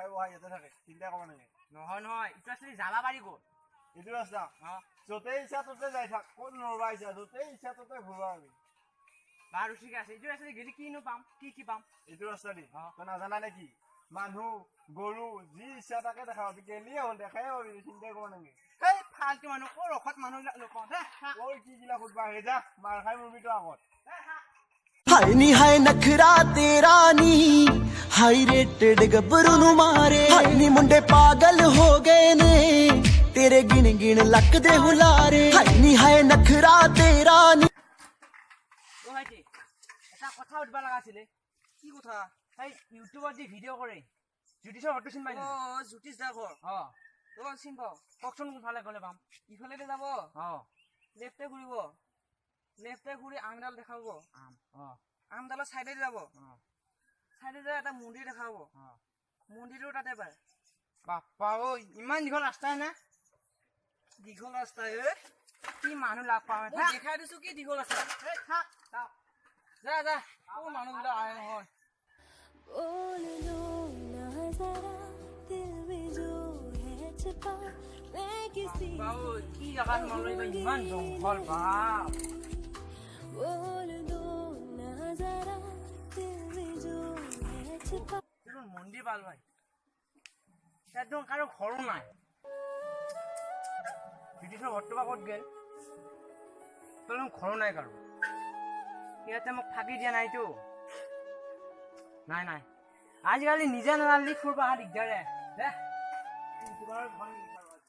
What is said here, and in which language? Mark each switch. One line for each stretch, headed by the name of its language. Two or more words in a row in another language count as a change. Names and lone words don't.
Assamese: বহাই ইয়াতে থাকে চিন্তা কৰিব নালাগে নহয় নহয় ইটো ৰাস্তা জালাবাৰী ক'ত এইটো ৰাস্তা য'তেই ইচ্ছা ত'তে যাই থাক ক'ত নৰবা ইচ্ছা য'তেই ইচ্ছা ত'তে ঘূৰবা আমি বাৰু ঠিক আছে এইটো ৰাস্তা গেলি কিনো পাম কি পাম এইটো ৰাস্তা দি তই নাজানা নে কি মানুহ গৰু যি ইচ্ছা তাকে দেখা পাবি গেলিয়ে হ'ল দেখাই পাবি চিন্তা কৰিব নালাগে এই ফালতু মানুহ ক'ৰ ৰখত মানুহবিলাক নকওঁ ঐ কি গিলা সুধবা হে যা মাৰ খাই মৰবি তই আগত
Punjabi: ਹਾਏ ਨੀ ਹਾਏ ਨਖਰਾ ਤੇਰਾ ਨੀ
English: high rated
Punjabi: ਗੱਭਰੂ ਨੂੰ ਮਾਰੇ ਹਾਏ ਨੀ ਮੁੰਡੇ ਪਾਗਲ ਹੋ ਗਏ ਨੇ ਤੇਰੇ ਗਿਣ ਗਿਣ ਲੱਕ ਦੇ ਹੁਲਾਰੇ ਹਾਏ ਨੀ ਹਾਏ ਨਖਰਾ ਤੇਰਾ ਨੀ
Assamese: ও ভাইটি এটা কথা উঠবা লাগা আছিলে কি কথা এই ইউটিউবত যে ভিডিও কৰে জ্যোতিষৰ ফটো চিন পাইলি জ্যোতিষ দা ঘৰ তো চিন পাও ককচোন কোনফালে গ'লে পাম ইফালে যাব লেফটে ঘুৰিব লেফটে ঘুৰি আমডাল দেখাব আমডালৰ সাইডে যাব সাইডে যায় এটা মন্দিৰ দেখাব মন্দিৰটো তাতে পায় বাপ্পা ঐ ইমান দীঘল ৰাস্তা না দীঘল ৰাস্তা কি মানুহ লাগ পাওঁ দেখাই দিছো কি দীঘল ৰাস্তা যা যা ও মানুহবিলাক আহে নহয়
Hindi: बोल दो ना जरा दिल में जो है छिपा मैं किसी
Assamese: কি জাগাত মানুহ ইমান জংঘল বাপ
Hindi: बोल दो ना जरा दिल में जो है छिपा
Assamese: মন্দিৰ পাল ভাই একদম কাৰো ঘৰো নাই ব্ৰিটিছৰ ঘৰটো বা ক'ত গেল তোৰ ঘৰো নাই কাৰো ইয়াতে মোক থাকি দিয়া নাইতো নাই আজিকালি নিজে নাজানিলে ফুৰবা দিগদাৰে